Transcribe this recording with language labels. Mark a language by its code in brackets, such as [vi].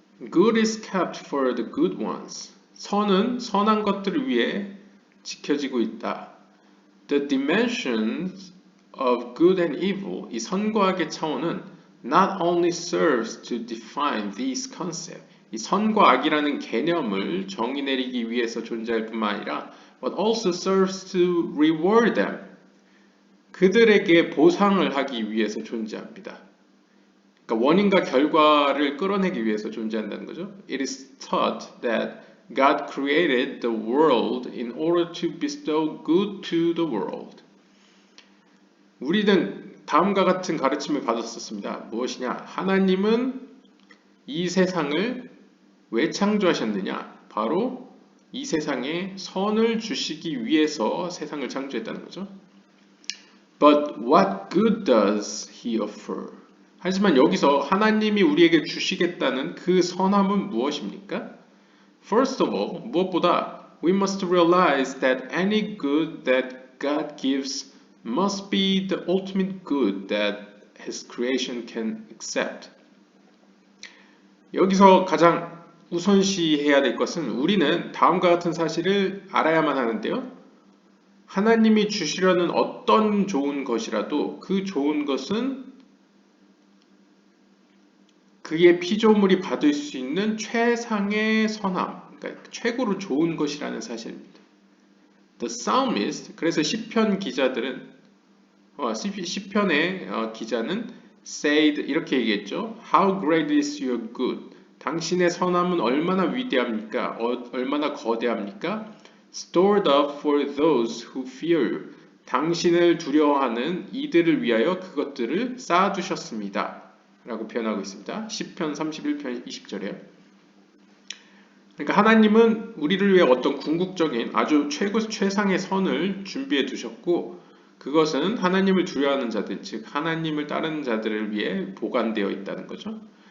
[en] Good is kept for the good ones. [ko] 선은 선한 것들을 위해 지켜지고 있다. [en] The dimensions of good and evil, [ko] 이 선과 악의 차원은 [en] not only serves to define these concepts, [ko] 이 선과 악이라는 개념을 정의 내리기 위해서 존재할 뿐만 아니라 [en] but also serves to reward them, [ko] 그들에게 보상을 하기 위해서 존재합니다. 그러니까 원인과 결과를 끌어내기 위해서 존재한다는 거죠. [en] It is taught that God created the world in order to bestow good to the world. [ko] 우리는 다음과 같은 가르침을 받았었습니다. 무엇이냐? 하나님은 이 세상을 왜 창조하셨느냐? 바로 이 세상에 선을 주시기 위해서 세상을 창조했다는 거죠. [en] But what good does he offer? [ko] 하지만 여기서 하나님이 우리에게 주시겠다는 그 선함은 무엇입니까? [en] First of all, [ko] 무엇보다 [en] we must realize that any good that God gives must be the ultimate good that His creation can accept. [ko] 여기서 가장 우선시해야 될 것은 우리는 다음과 같은 사실을 알아야만 하는데요. 하나님이 주시려는 어떤 좋은 것이라도 그 좋은 것은 그의 피조물이 받을 수 있는 최상의 선함, 그러니까 최고로 좋은 것이라는 사실입니다. [en] The psalmist, [ko] 그래서 시편 기자들은 시편의 기자는 [en] said [ko] 이렇게 얘기했죠. [en] How great is your good? [ko] 당신의 선함은 얼마나 위대합니까? 얼마나 거대합니까? [en] Stored up for those who fear you. [ko] 당신을 두려워하는 이들을 위하여 그것들을 쌓아두셨습니다. 라고 표현하고 있습니다. 시편 31편 20절에요. 그러니까 하나님은 우리를 위해 어떤 궁극적인 아주 최상의 선을 준비해 두셨고 그것은 하나님을 두려워하는 자들, 즉 하나님을 따르는 자들을 위해 보관되어 있다는 거죠.